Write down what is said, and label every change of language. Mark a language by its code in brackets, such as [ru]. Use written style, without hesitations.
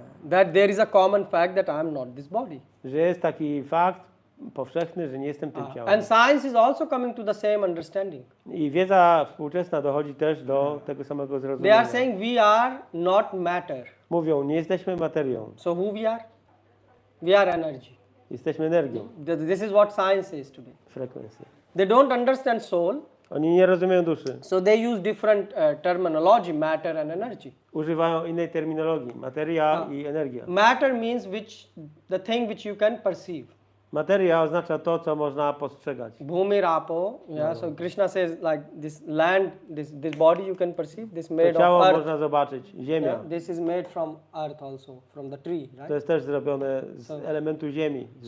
[en] That there is a common fact that I am not this body. [pl] Że jest taki fakt powszechny, że nie jestem tym ciałem. [en] And science is also coming to the same understanding. [pl] I wiedza współczesna dochodzi też do tego samego [en] They [pl] zrozumienia. [en] are saying we are not matter. [pl] Mówią, nie jesteśmy materią, [en] So who we are? We are energy. [pl] jesteśmy energią, [en] This is what science says today. [pl] frekwencją. [en] They don't understand soul, [pl] Oni nie rozumieją duszy. [en] so they use different terminology, matter and energy. [pl] Używają innej terminologii, materia i energia. [en] Matter means the thing which you can perceive. [pl] Materia oznacza to, co można postrzegać. Bhumi rapo, yeah. [en] So Krishna says like this land, this body you can perceive. This made [pl] To ciało [en] of earth. [pl] można zobaczyć, ziemia. [en] Yeah? This is made from earth also, from the tree, right? [pl] To jest też zrobione z elementu ziemi, z